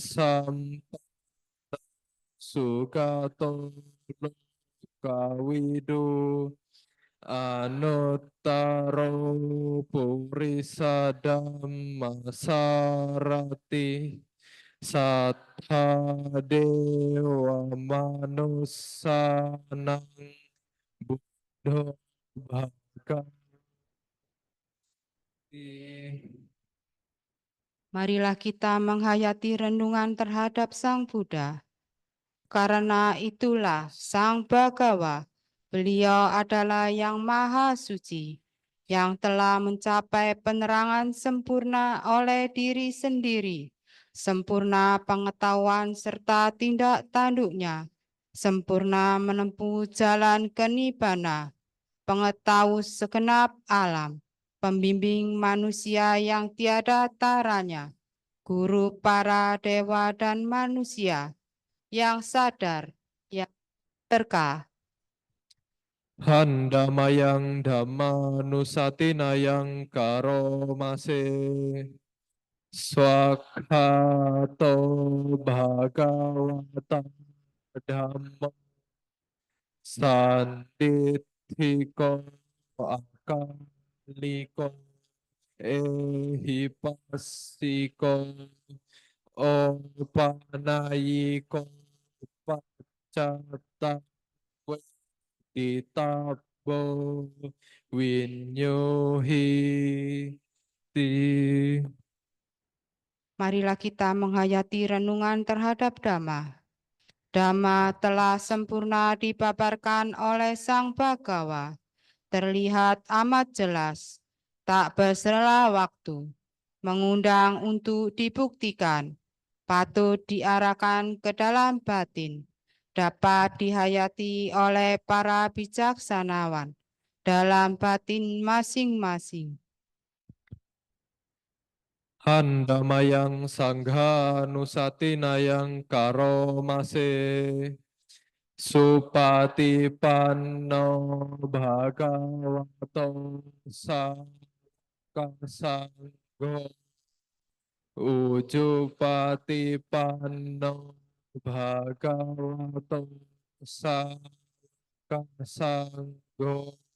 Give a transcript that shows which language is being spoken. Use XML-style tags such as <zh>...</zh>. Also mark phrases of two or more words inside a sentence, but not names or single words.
<pi>sugato lokawidu anuttaro purisa dhammasarati sattha dewa manusanang buddha bhagavati.</pi> <id>Marilah kita menghayati renungan terhadap Sang Buddha. Karena itulah Sang Bhagawa, beliau adalah yang maha suci, yang telah mencapai penerangan sempurna oleh diri sendiri, sempurna pengetahuan serta tindak tanduknya, sempurna menempuh jalan kenibbana, pengetahu segenap alam, pembimbing manusia yang tiada taranya, guru para dewa dan manusia, yang sadar, yang berkah.</id> <pi>Handamayang Dhammanusatinayang karomase. Swakhato bhagavata dhamma sandithiko akaliko ehipassiko opanayiko paccata ditabbo winyuhi ti.</pi> <id>Marilah kita menghayati renungan terhadap Dhamma. Dhamma telah sempurna dipaparkan oleh Sang Bhagawa, terlihat amat jelas, tak bersela waktu, mengundang untuk dibuktikan, patut diarahkan ke dalam batin, dapat dihayati oleh para bijaksanawan dalam batin masing-masing.</id> <pi>Handamayang sangha nusatinayang karomase supatipanno bhagavato sakasanggo ujupatipanno bhagavato sakasanggo</pi>